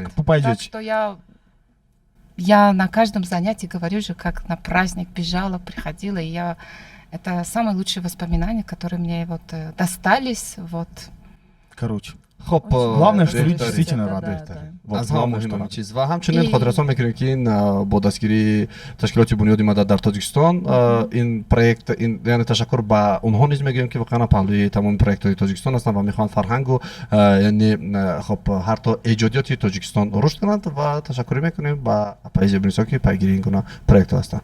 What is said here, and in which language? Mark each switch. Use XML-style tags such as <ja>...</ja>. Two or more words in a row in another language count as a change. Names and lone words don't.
<ru>Так попадете. что я на каждом занятии говорю же, как на праздник бежала, приходила, и это самые лучшие воспоминания, которые мне вот достались, вот. Короче. خب Главное, что люди Да, действительно да, рады. да. Вот</ru> <tg>аз ҳам</tg> <ru>главное, что</ru> <tg>муҳиммин</tg> <ru>рады.</ru> <tg>чиз ва ҳамчунин</tg> <ru>И-</ru> <tg>хотиррасон мекунем ки ин бо дастгирии ташкилоти бунёди мадад дар тоҷикистон ин проект яъне ташаккур ба онҳо низ мегӯем ки воқеан паҳлӯи тамоми проектҳои тоҷикистон ҳастанд ва мехоҳанд фарҳангу яъне хоб ҳарто эҷодиёти тоҷикистон рушд кунанд ва ташаккур мекунем ба поэзия бунисо ки пайгири ин гуна проектҳо ҳастанд.</tg>